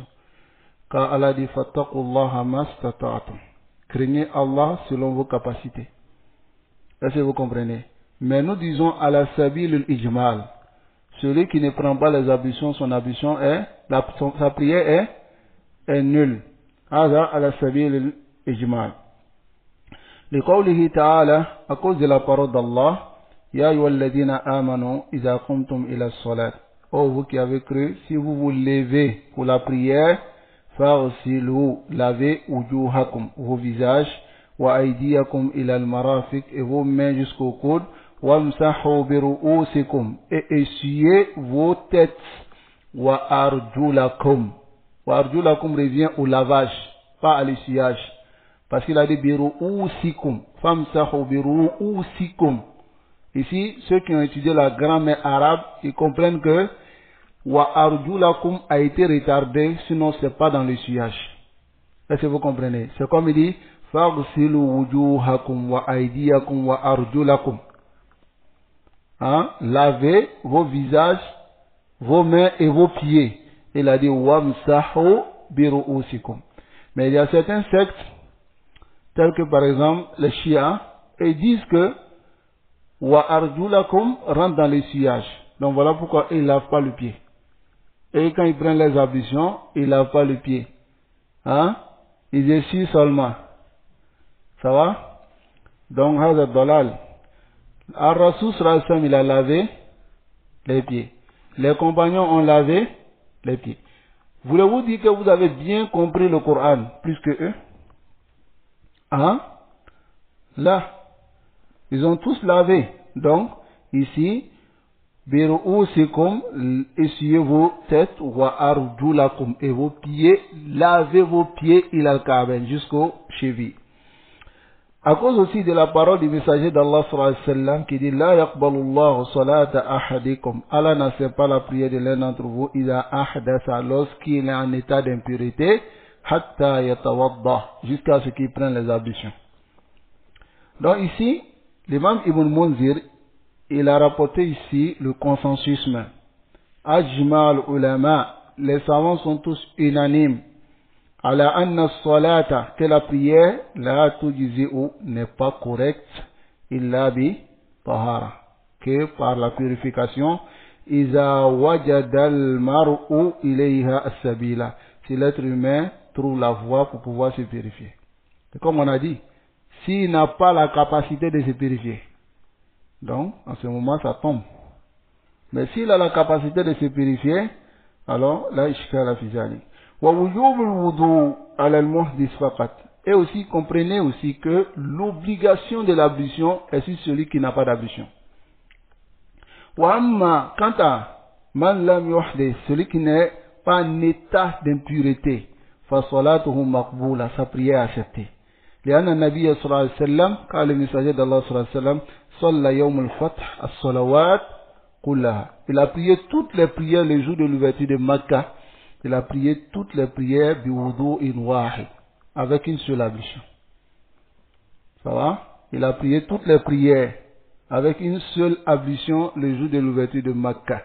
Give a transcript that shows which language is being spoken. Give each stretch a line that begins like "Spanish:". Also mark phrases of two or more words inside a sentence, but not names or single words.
French: Car Allah dit,
Arabic: فاتقوا الله ما استطعتم.
French: Craignez Allah selon vos capacités. Est-ce que vous comprenez? Mais nous disons
Arabic: على سبيل الإجمال.
French: Celui qui ne prend pas les ablutions, son ablution est, sa prière est nulle.
Arabic: هذا على سبيل الإجمال. لقوله تعالى,
French: à cause de la parole d'Allah,
Arabic: يا أيها الذين آمنوا إذا قمتم إلى الصلاة.
French: Oh, vous qui avez cru, si vous vous levez pour la prière, faghsilu, lavez wujuhakum, vos visages,
Arabic: وأيديكم إلى المرافق,
French: et vos mains jusqu'au coude,
Arabic: وامسحوا برؤوسكم,
French: et essuyez vos têtes,
Arabic: وأرجلكم. وأرجلكم
French: revient au lavage, pas à l'essuyage. Parce qu'il a dit
Arabic: برؤوسكم, فامسحوا برؤوسكم.
French: Ici, ceux qui ont étudié la grammaire arabe, ils comprennent que
Arabic: وأرجلكم
French: a été retardé, sinon c'est pas dans l'essuyage. Est-ce que vous comprenez? C'est comme il dit,
Arabic: فاغسلوا وجوههكم وأيديكم وأرجلكم.
French: Hein? Lavez vos visages, vos mains et vos pieds. Il a dit
Arabic: وامسحوا برؤوسكم.
French: Mais il y a certains sectes, tels que par exemple les Shia, ils disent que
Arabic: وأرجلكم
French: rentre dans l'essuyage. Donc voilà pourquoi ils ne lavent pas le pied. Et quand ils prennent les ablutions, ils ne lavent pas le pied. Hein? Ils essuient seulement. Ça va? Donc, Hazard Dalal.
Arabic: الرسول صلى الله عليه وسلم,
French: il a lavé les pieds. Les compagnons ont lavé les pieds. Voulez-vous dire que vous avez bien compris le Coran plus que eux? Hein? Là, ils ont tous lavé. Donc, ici, biru'usikum, essuyez vos têtes,
Arabic: وأرجلكم,
French: et vos pieds, lavez vos pieds
Arabic: إلى الكعبين,
French: jusqu'aux chevilles. À cause aussi de la parole du messager d'Allah
Arabic: صلى الله عليه وسلم
French: qui dit
Arabic: لا يقبل الله صلاة أحدكم.
French: Allah n'accepte pas la prière de l'un d'entre vous
Arabic: إذا أحدث,
French: lorsqu'il est en état d'impurité,
Arabic: حتى يتوضأ,
French: jusqu'à ce qu'il prenne les ablutions. Donc ici, l'imam Ibn Munzir, il a rapporté ici le consensus même.
Arabic: أجمع العلماء,
French: les savants sont tous unanimes.
Arabic: على أن الصلاة,
French: que la prière,
Arabic: لا تجزئ,
French: n'est pas correcte,
Arabic: إلا بطهارة,
French: que par la purification,
Arabic: إذا وجد المرء إليها السبيل,
French: si l'être humain trouve la voie pour pouvoir se purifier. Et comme on a dit, s'il n'a pas la capacité de se purifier, donc en ce moment ça tombe. Mais s'il a la capacité de se purifier, alors là,
Arabic: إشكال في ذلك.
French: Et aussi, comprenez aussi que l'obligation de l'ablution est sur celui qui n'a pas d'ablution. Quant à
Arabic: من لم يحدث,
French: celui qui n'est pas en état d'impurité,
Arabic: فصلاته مقبولة,
French: sa prière acceptée.
Arabic: لأن النبي صلى الله عليه وسلم قال المساجد الله صلى الله عليه وسلم صلى يوم الفتح الصلوات كلها.
French: Il a prié toutes les prières le jour de l'ouverture de Makkah. Il a prié toutes les prières
Arabic: بوضوء واحد,
French: avec une seule ablution. Ça va? Il a prié toutes les prières avec une seule ablution le jour de l'ouverture de Makkah.